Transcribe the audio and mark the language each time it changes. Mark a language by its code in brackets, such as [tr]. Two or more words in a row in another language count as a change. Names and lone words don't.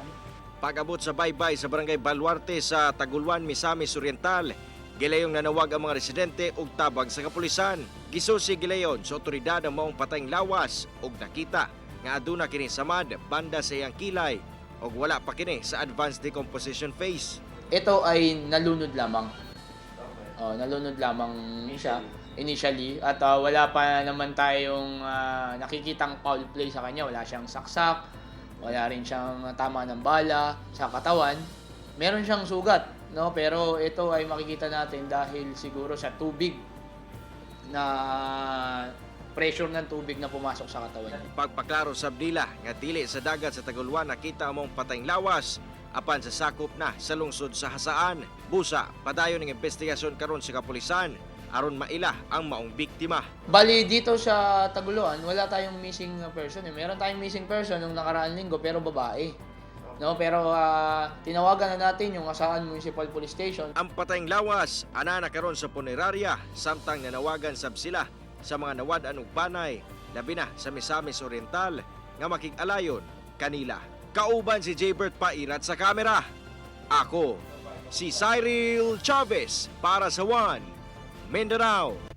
[ceb] Pag-abot sa baybay sa Barangay Baluarte sa Taguluan, Misamis Oriental, gilayong nanawag ang mga residente og tabag sa kapulisan. Gisusi gilayon sa otoridad ang maong patayng lawas ug nakita nga aduna kini samad banda sa iyang kilay ug wala pa kini sa [en] advanced decomposition phase. [tl] Ito ay nalunod lamang. Nalunod lamang siya initially at wala pa naman tayong nakikitang foul play sa kanya. Wala siyang saksak, wala rin siyang tama ng bala sa katawan. Meron siyang sugat, no? Pero ito ay makikita natin dahil siguro sa tubig na pressure ng tubig na pumasok sa katawan niya. [ceb] Pagpaklaro sa Abdila nga dili sa dagat sa Taguluan nakita among patayng lawas apan sa sakop na sa lungsod sa Hasaan. Busa padayon ng investigasyon karon sa kapulisan aron maila ang maong biktima. [tl] Bali dito sa Taguluan, wala tayong missing person. Meron tayong missing person nung nakaraang linggo pero babae. No, pero tinawagan na natin yung Hasaan Municipal Police Station. [ceb] Ang patayng lawas ana na karon sa punerarya samtang nanawagan sab sila sa mga nawad-an ug panay labi na sa Misamis Oriental nga makig-alayon kanila. Kauban si Jaybert Pairat sa kamera. Ako si Cyril Chavez para sa One Mindanao.